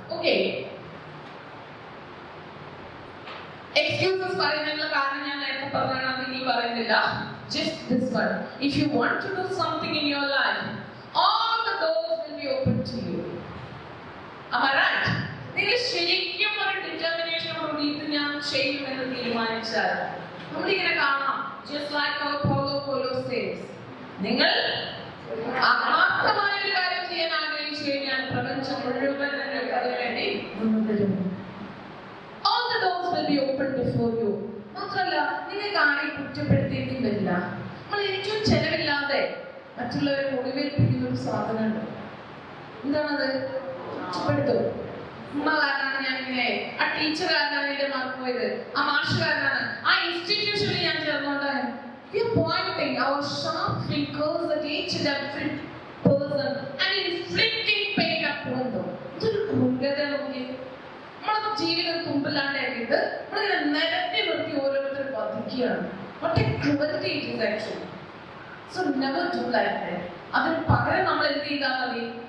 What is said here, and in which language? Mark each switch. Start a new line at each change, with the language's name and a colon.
English: Okay, excuses
Malayalam: പറയുന്നതിനുള്ള കാരണം ഞാൻ നേരത്തെ പറഞ്ഞതാണ്, ഇനി പറയുന്നില്ല.
English: Just this one, if you want to do something in your life, all the doors will be open to you. Am I right?
Malayalam: നിങ്ങൾ ശരിക്കും ഒരു ഡിറ്റർമിനേഷനോടുകൂടി ഇത് ഞാൻ ചെയ്യുമെന്ന് തീരുമാനിച്ചാൽ നമ്മളിങ്ങനെ കാണാം.
English: Just like our Paulo says,
Malayalam: നിങ്ങൾ ആത്മാർത്ഥമായ ഒരു കാര്യം ചെയ്യാൻ ആഗ്രഹിച്ചു കഴിഞ്ഞാൽ പ്രപഞ്ചം മുഴുവൻ അതിനു വേണ്ടി മുൻവരും.
English: All the doors will be open before you.
Malayalam: മാത്രമല്ല, നിങ്ങൾക്ക് ആരെയും കുറ്റപ്പെടുത്തേണ്ടി വരില്ല. നമ്മൾ ഏറ്റവും ചെലവില്ലാതെ മറ്റുള്ളവരെ മുറിവേൽപ്പിക്കുന്ന ഒരു സാധനമുണ്ട്. എന്താണത്? കുറ്റപ്പെടുത്തും. ഉമ്മ കാരനാണ് ഞാൻ ഇങ്ങനെ, ആ ടീച്ചർ കാരനാണ് എന്റെ മാർക്ക് പോയത്, ആ മാഷ് കാരനാണ്, ആ ഇൻസ്റ്റിറ്റ്യൂഷനിൽ ഞാൻ ചേർന്നോണ്ടാണ്.
English: We are pointing our sharp fingers at each and every person and inflicting pain upon them.
Malayalam: ഇതൊരു ക്രൂരത നോക്കി. നമ്മളെ ജീവിതം തുമ്പില്ലാണ്ടാക്കിയിട്ട് നമ്മളിങ്ങനെ നിരത്തി നിർത്തി ഓരോരുത്തർ വധിക്കുകയാണ്.
English: What a cruelty it is actually. So never do like that.
Malayalam: അതിന് പകരം നമ്മൾ എന്ത് ചെയ്താൽ മതി?